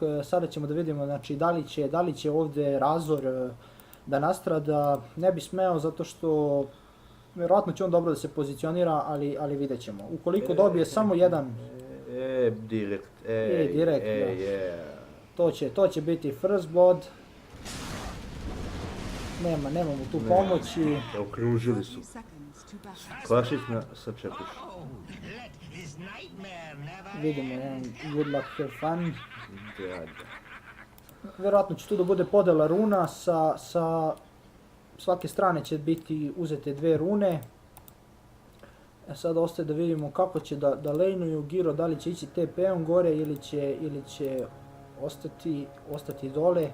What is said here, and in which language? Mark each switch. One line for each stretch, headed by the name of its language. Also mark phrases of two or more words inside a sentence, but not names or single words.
Bosnian: Sada ćemo da vidimo, znači da li će ovdje Razor da nastrada, ne bi smeo zato što vjerojatno će on dobro da se pozicionira, ali vidjet ćemo. Ukoliko dobije samo jedan... Direkt. To će biti
English: first blood.
Bosnian: Nema mu tu pomoći. Okružili su. Klasična sačekuša. Vidimo jedan
English: good luck have fun.
Bosnian: Da. Vjerojatno će tu da bude podela runa, sa svake strane će biti uzete 2 rune. Sad ostaje da vidimo kako će da laneuju Giro, da li će ići TP-om gore ili će ostati dole.